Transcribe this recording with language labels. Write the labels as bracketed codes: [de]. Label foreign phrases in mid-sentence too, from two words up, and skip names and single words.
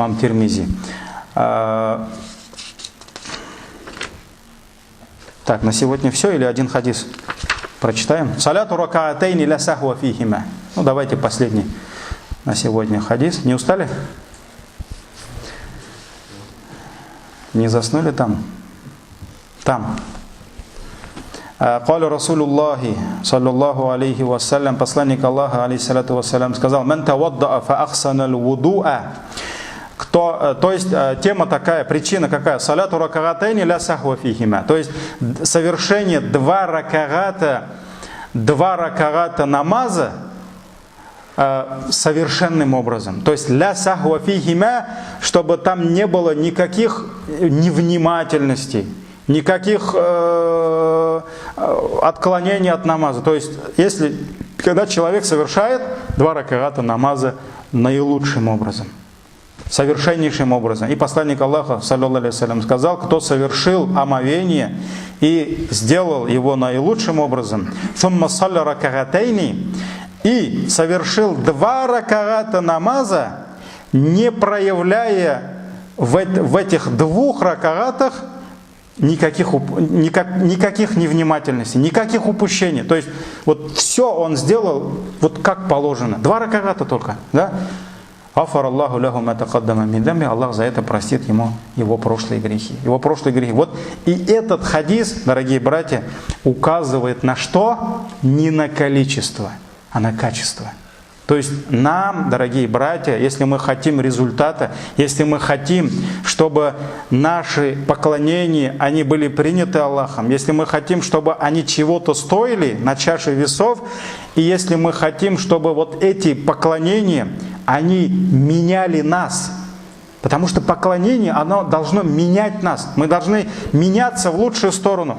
[ru] Так, на сегодня все или один хадис прочитаем? [ar] صلاة ركعتين لا سهو فيهما. [ru] Давайте последний на сегодня хадис. Не устали? Не заснули там? Там. [ar] قال رسول الله صلى الله عليه وسلم, [ru] посланник Аллаха, [ar] عليه الصلاة والسلام, сказал: «من توضأ فأحسن الوضوء». [ru] То есть тема такая, причина какая? [ar] صلاة ركعتين لا سهو فيهما. [ru] То есть совершение 2 рак'ата намаза совершенным образом. То есть [ar] لا سهو فيهما, [ru] чтобы там не было никаких невнимательностей, никаких отклонений от намаза. То есть, когда человек совершает 2 раката намаза наилучшим образом, совершеннейшим образом. И посланник Аллаха, [ar] صلى الله عليه وسلم, [ru] сказал: кто совершил омовение и сделал его наилучшим образом, [ar] «ثم صلى ركعتين», [ru] и совершил 2 раката намаза, не проявляя в этих 2 ракатах никаких невнимательностей, никаких упущений. То есть вот все он сделал вот как положено. 2 раката только, да? [ar] غفر الله له ما تقدم من ذنبه, [ru] Аллах за это простит ему его прошлые грехи. Его прошлые грехи. Вот и этот хадис, дорогие братья, указывает на что? Не на количество, а на качество. То есть нам, дорогие братья, если мы хотим результата, если мы хотим, чтобы наши поклонения, они были приняты Аллахом, если мы хотим, чтобы они чего-то стоили на чаше весов, и если мы хотим, чтобы вот эти поклонения, они меняли нас, потому что поклонение, оно должно менять нас, мы должны меняться в лучшую сторону.